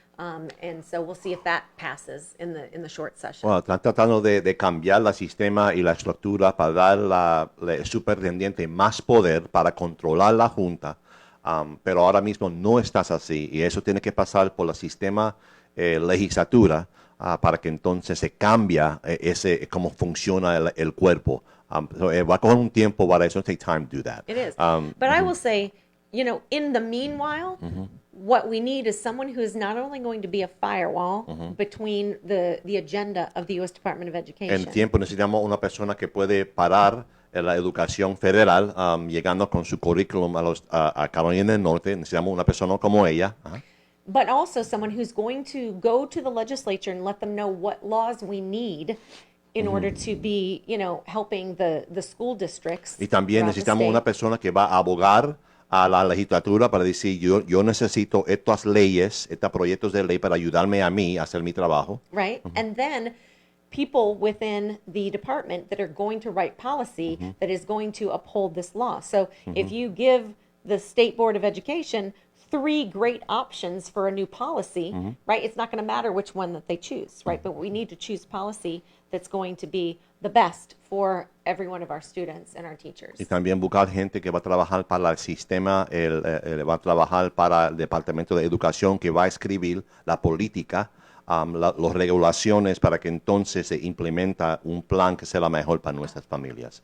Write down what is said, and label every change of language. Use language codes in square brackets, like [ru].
[en] And so we'll see if that passes in the short session. [es] Bueno, están tratando de cambiar el sistema y la estructura para dar al superintendente más poder para controlar la junta. Pero ahora mismo no estás así y eso tiene que pasar por el sistema legislatura para que entonces se cambia cómo funciona el cuerpo. Va a coger un tiempo para eso. [en] Take time to do that. It is. But I will say, in the meanwhile, what we need is someone who is not only going to be a firewall between the agenda of the U.S. Department of Education. [es] En tiempo necesitamos una persona que puede parar la educación federal, llegando con su currículum a Carolina del Norte. Necesitamos una persona como ella. [en] But also someone who's going to go to the legislature and let them know what laws we need in order to be, helping the school districts. [es] Y también [en] throughout the [es] necesitamos [en] state. [es] una persona que va a abogar a la legislatura para decir, yo necesito estas leyes, estos proyectos de ley para ayudarme a mí a hacer mi trabajo. [en] Right? And then people within the department that are going to write policy that is going to uphold this law. So if you give the State Board of Education 3 great options for a new policy, right? It's not going to matter which one that they choose, right? But we need to choose policy that's going to be the best for every one of our students and our teachers. [es] Y también buscar gente que va a trabajar para el sistema, va a trabajar para el Departamento de Educación, que va a escribir la política, las regulaciones para que entonces se implementa un plan que sea mejor para nuestras familias.